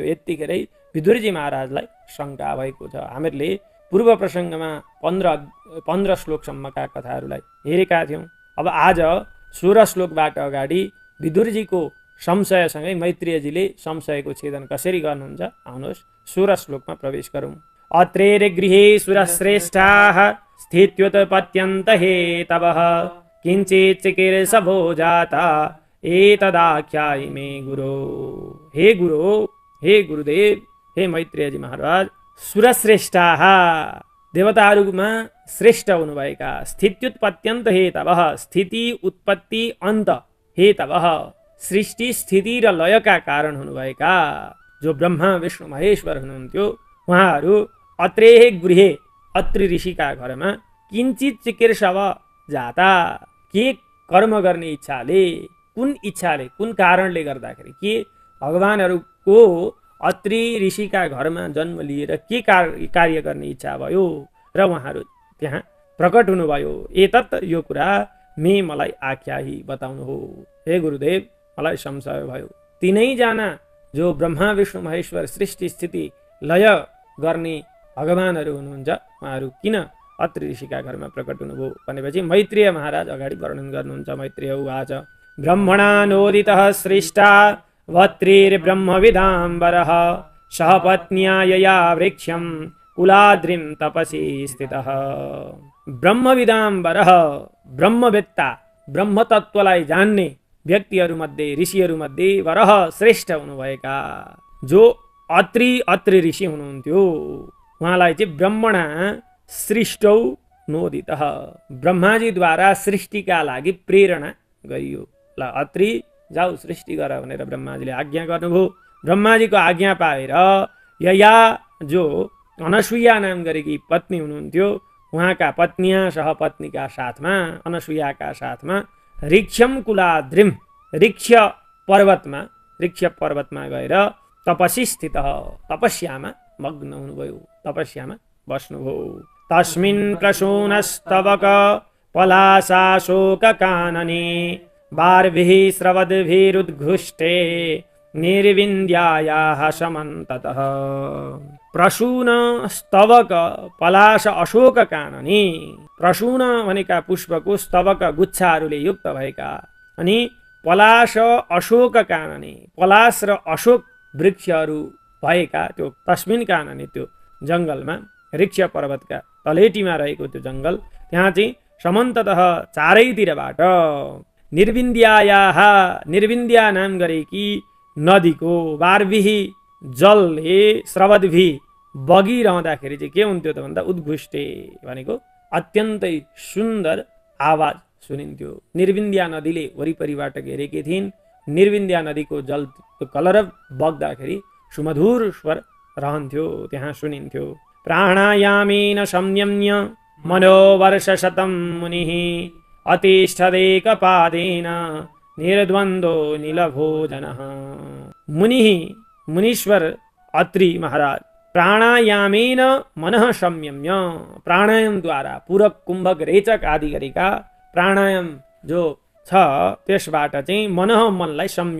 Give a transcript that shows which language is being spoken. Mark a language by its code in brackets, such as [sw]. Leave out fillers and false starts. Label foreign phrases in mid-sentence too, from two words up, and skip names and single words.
[ne] यत्तिखेरै विदुरजी महाराजलाई शङ्का भएको छ। हामीहरूले पूर्व प्रसङ्गमा 15 श्लोकसम्मका कथाहरूलाई हेरेका थियौँ। अब आज 16 श्लोकबाट अगाडि विदुरजीको संशयसँगै मैत्रेयजीले संशयको छेदन कसरी गर्नुहुन्छ, आउनुहोस् 16 श्लोकमा प्रवेश गरौँ। [sa] अत्रेर गृहे सुरश्रेष्ठाः स्थित्युत्पत्यन्त हेतवः किञ्चित् चिकीर्षभो जाता एतदाख्यायि मे गुरो। [ne] हे गुरु, हे गुरुदेव, हे मैत्रेयजी महाराज, सुरश्रेष्ठाः देवताहरूमा श्रेष्ठ हुनुभएका, [sa] स्थित्युत्पत्यन्त हेतवः [ne] स्थिति उत्पत्ति [sa] अन्त हेतवः [ne] सृष्टि स्थिति र लयका कारण हुनुभएका जो ब्रह्मा विष्णु महेश्वर हुनुहुन्थ्यो उहाँहरू [sa] अत्रेः गृहे [ne] अत्रि ऋषिका घरमा [sa] किञ्चित् चिकीर्षव जाता [ne] के कर्म गर्ने इच्छाले, कुन इच्छाले, कुन कारणले गर्दाखेरि के भगवानहरूको अत्रि ऋषिका घरमा जन्म लिएर के कार्य गर्ने इच्छा भयो र उहाँहरू त्यहाँ प्रकट हुनुभयो। एतत् यो कुरा मलाई आख्याही बताउनु हो। हे गुरुदेव, मलाई संशय भयो। तीनैजना जो ब्रह्मा विष्णु महेश्वर सृष्टि स्थिति लय गर्ने भगवानहरू हुनुहुन्छ, उहाँहरू किन अत्रि ऋषिका घरमा प्रकट हुनुभयो भनेपछि मैत्रेय महाराज अगाडि वर्णन गर्नुहुन्छ। [sa] मैत्रेय उवाच ब्रह्मणा नोदितः सृष्टा वत्रिर्ब्रह्मविदाम्बरः सह पत्न्या यया वृक्षं कुलाद्रिं तपसि स्थितः। [ne] ब्रह्मविदाम्बरः, ब्रह्मवेत्ता, ब्रह्मतत्त्वलाई जान्ने व्यक्तिहरूमध्ये ऋषिहरूमध्ये वरह श्रेष्ठ हुनुभएका जो अत्रि ऋषि हुनुहुन्थ्यो, उहाँलाई चाहिँ [sa] ब्रह्मणा सृष्टौ नोदितः, [ne] ब्रह्माजीद्वारा सृष्टिका लागि प्रेरणा गरियो। ल अत्रि जाऊ सृष्टि गर भनेर ब्रह्माजीले आज्ञा गर्नुभयो। ब्रह्माजीको आज्ञा पाएर यया जो अनसुया नाम गरेकी पत्नी हुनुहुन्थ्यो, उहाँका पत्निया सहपत्नीका साथमा, अनसुयाका साथमा [sa] ऋक्षम कुलाद्रिम, [ne] ऋक्ष पर्वतमा गएर [sa] तपसी स्थित, [ne] तपस्यामा मग्न हुनुभयो, तपस्यामा बस्नुभयो। [sa] तस्मिन् प्रसूनस्तवक पलाशाशोक कानने बार्भिः स्रवद्भिरुद्घुष्टे निर्विन्द्यायाः समन्ततः। प्रसून स्तवक पलाश अशोक कानने, [ne] प्रसून भनेका पुष्पको स्तवक गुच्छाहरूले युक्त भएका अनि पलाश [sa] अशोक कानने, [ne] पलाश र अशोक वृक्षहरू भएका त्यो [sa] तस्मिन कानने, [ne] त्यो जङ्गलमा, ऋक्ष पर्वतका तलेटीमा रहेको त्यो जङ्गल, त्यहाँ चाहिँ समन्ततः चारैतिरबाट निर्विन्द्यायाः, निर्विन्द्या नाम गरेकी नदीको बार्भिही जलले स्रवद्भि बगिरहँदाखेरि चाहिँ के हुन्थ्यो त भन्दा उद्घुष्टे भनेको अत्यन्तै सुन्दर आवाज सुनिन्थ्यो। निर्विन्द्या नदीले वरिपरिबाट घेरेकी थिइन्। निर्विन्द्या नदीको जल कलर बग्दाखेरि सुमधुर स्वर रहन्थ्यो, त्यहाँ सुनिन्थ्यो। [sa] प्राणायामेन संयम्य मनोवर्षशतं मुनिः अतिष्ठदेकपादेन निर्द्वन्द्वो नीलभोजनः। [ne] मुनीश्वर अत्रि महाराज [sa] प्राणायामेन मनः संयम्य, [ne] प्राणायामद्वारा पूरक कुम्भक रेचक आदि गरेका प्राणायाम जो छ त्यसबाट चाहिँ मनलाई